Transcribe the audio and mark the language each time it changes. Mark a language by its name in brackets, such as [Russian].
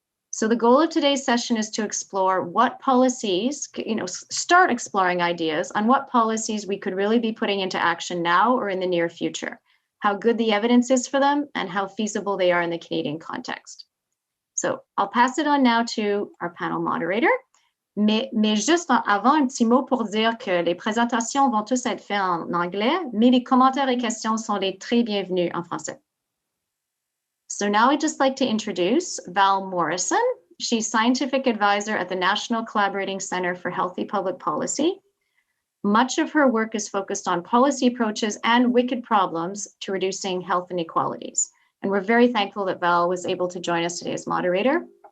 [English] So the goal of today's session is to explore what policies, start exploring ideas on what policies we could really be putting into action now or in the near future, how good the evidence is for them, and how feasible they are in the Canadian context. So I'll pass it on now to our panel moderator. [French] Mais juste avant, un petit mot pour dire que les présentations vont tous être faites en anglais, mais les commentaires et questions sont les très bienvenus en français. [English] So now I'd just like to introduce Val Morrison. She's scientific advisor at the National Collaborating Center for Healthy Public Policy. Much of her work is focused on policy approaches and wicked problems to reducing health inequalities. And we're very thankful that Val was able to join us today as moderator.